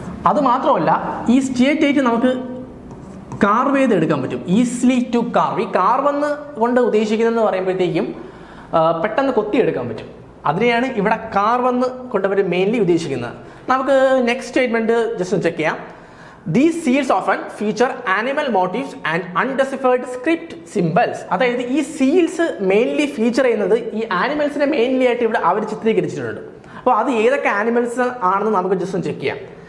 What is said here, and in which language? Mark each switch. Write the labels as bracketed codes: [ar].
[ml] അത് മാത്രമല്ല, ഈ സ്റ്റേറ്റൈറ്റ് നമുക്ക് കാർവ് ചെയ്ത് എടുക്കാൻ പറ്റും, [en] Easily to carve. [ml] ഈ കാർവെന്ന് കൊണ്ട് ഉദ്ദേശിക്കുന്നതെന്ന് പറയുമ്പോഴത്തേക്കും പെട്ടെന്ന് കൊത്തിയെടുക്കാൻ പറ്റും. അതിനെയാണ് ഇവിടെ കാർവെന്ന് കൊണ്ടവർ മെയിൻലി ഉദ്ദേശിക്കുന്നത്. നമുക്ക് നെക്സ്റ്റ് സ്റ്റേറ്റ്മെന്റ് ജസ്റ്റ് ചെക്ക് ചെയ്യാം. [en] These seals often feature animal motifs and undeciphered script symbols. [ml] അതായത് ഈ സീൽസ് മെയിൻലി ഫീച്ചർ ചെയ്യുന്നത് ഈ ആനിമൽസിനെ മെയിൻലി ആയിട്ട് ഇവിടെ അവർ ചിത്രീകരിച്ചിട്ടുണ്ട്. അപ്പോൾ അത് ഏതൊക്കെ ആനിമൽസ് ആണെന്ന് നമുക്ക് ജസ്റ്റ് ചെക്ക് ചെയ്യാം.